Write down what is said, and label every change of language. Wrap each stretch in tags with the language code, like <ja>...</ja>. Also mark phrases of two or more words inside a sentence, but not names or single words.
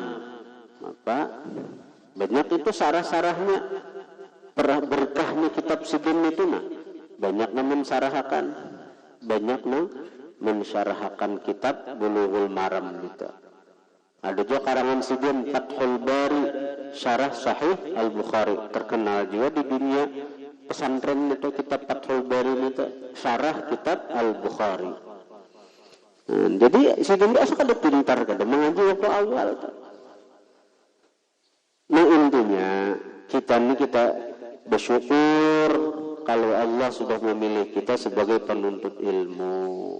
<bjn>Maka banyak itu sarah-sarahnya, berkahnya kitab sidin itu nah.</bjn> <id>Banyak namun sarahkan, banyak mensyarahkan kitab Bulughul Maram gitu.</id> <bjn>Ada juga karangan sidin Fathul Bari,</bjn> <id>syarah Sahih Al-Bukhari, terkenal juga di dunia pesantren itu kitab Fathul Bari itu syarah kitab Al-Bukhari.</id> <bjn>Jadi sidin itu asal kada pintar kada mengaji waktu awal.</bjn> <id>Nah intinya kita bersyukur kalau Allah sudah memilih kita sebagai penuntut ilmu.</id>